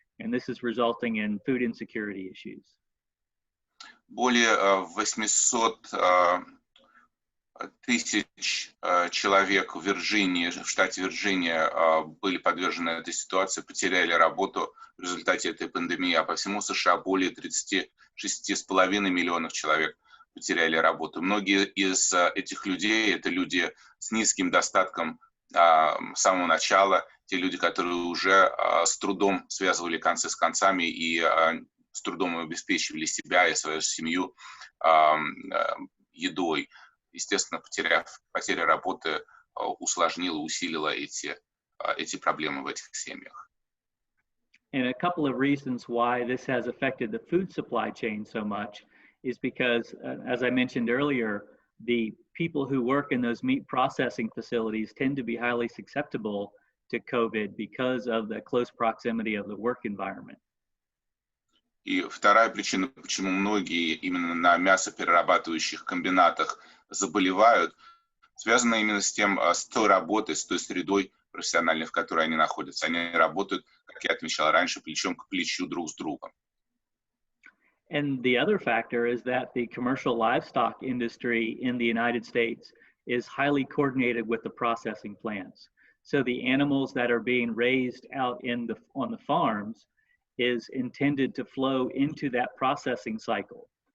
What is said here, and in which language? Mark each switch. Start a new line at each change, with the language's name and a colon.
English: And this is resulting in food insecurity issues.
Russian: Более 800 тысяч человек в Вирджинии, в штате Вирджиния, были подвержены этой ситуации, потеряли работу в результате этой пандемии, а по всему США более 36,5 миллионов человек потеряли работу. Многие из этих людей — это люди с низким достатком с самого начала, те люди, которые уже с трудом связывали концы с концами и с трудом обеспечивали себя и свою семью едой. Естественно, потеря работы усложнила, усилила эти проблемы в этих семьях.
English: And a couple of reasons why this has affected the food supply chain so much is because, as I mentioned earlier, the people who work in those meat processing facilities tend to be highly susceptible to COVID because of the close proximity of the work environment.
Russian: И вторая причина, почему многие именно на мясоперерабатывающих комбинатах заболевают, связана именно с той работой, с той средой профессиональной, в которой они находятся. Они работают, как я отмечал раньше, плечом к плечу друг с другом.
English: And the other factor is that the commercial livestock industry in the United States is highly coordinated with the processing plants. So the animals that are being raised out on the farms is intended to flow into that processing cycle.